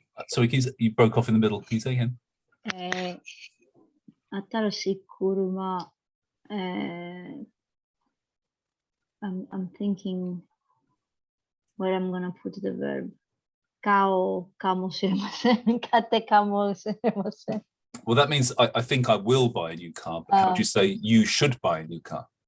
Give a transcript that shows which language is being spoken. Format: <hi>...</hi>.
<en>Sorry, you broke off in the middle. Can you say again? 新しい車、I'm thinking where I'm gonna put the verb.</en> <ja>買おうかもしれません。買ってかもしれません。</ja> <en>Well, that means I think I will buy a new car, but how do you say you should buy a new car?</en>